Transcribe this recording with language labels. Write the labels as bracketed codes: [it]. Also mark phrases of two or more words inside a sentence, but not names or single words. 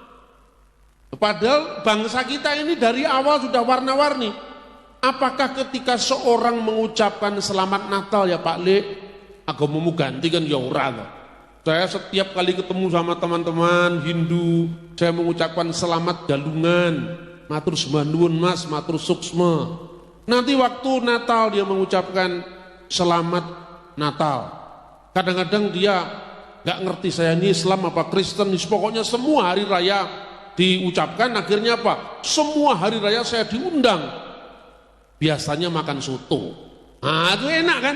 [id] Padahal bangsa kita ini dari awal sudah warna-warni. Apakah ketika seorang mengucapkan selamat Natal ya Pak Le, agamamu ganti kan [jv] ya ora loh. [id] Saya setiap kali ketemu sama teman-teman Hindu, saya mengucapkan selamat galungan, [jv] matur sembah nuwun Mas, [ban] matur suksma. [id] Nanti waktu Natal dia mengucapkan selamat Natal. Kadang-kadang dia nggak ngerti saya ini Islam apa Kristen, pokoknya semua hari raya diucapkan, akhirnya apa? Semua hari raya saya diundang. Biasanya makan soto. Nah itu enak kan?